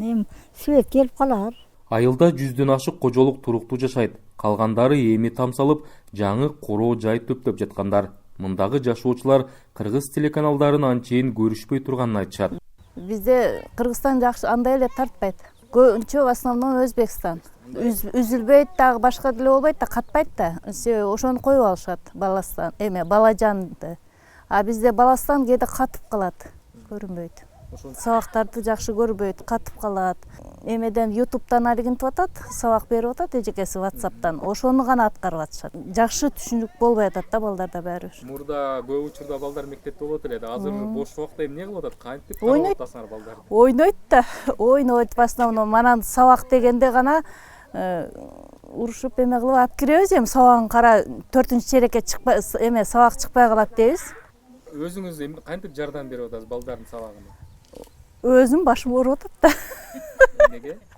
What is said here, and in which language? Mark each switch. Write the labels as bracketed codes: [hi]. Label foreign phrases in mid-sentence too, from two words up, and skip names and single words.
[ky] Эми свет келип калар. Айылда 100дөн ашык кожолук туруктуу жашайт. Калгандары эми тамсалып, жаңы короо жай төптөп жаткандар. Мындагы жашоочулар кыргыз телеканалдарын анчейин көрүшпөй турганын айтышат. Бизде Кыргызстан жакшы андай эле тартпайт. Көбүнчө [ru] в основном [ky] Өзбекстан. Үзүлбөйт дагы, башка деле болбойт да, катпайт да. Ошону коюп алышат баластан, балажанды. А бизде баластан кээде катып калат, көрүнбөйт. Сабактарды жакшы көрбөйт, катып калат. Эмеден ютубтан алигинтип атат, сабак берип атат эжекеси WhatsApp'тан. Ошону гана аткарып атышат. Жакшы түшүнүк болбой атат да балдарда баары бир. Мурда көп учурда балдар мектепте болот эле. Азыр бош убакта эмне кылып атат? Кантип Ойнойт. атасыңар балдарды? Ойнойт да, ойнойт [ru] в основном. [ky] Манан сабак дегенде гана урушуп эме кылып алып киребиз, эми сабагын кара 4-черекке чыкпай эме сабак чыкпай калат дейбиз. Өзүңүз кантип жардам берип атасыз балдардын сабагына? Өзүм башым ооруп атат да. Эмнеге?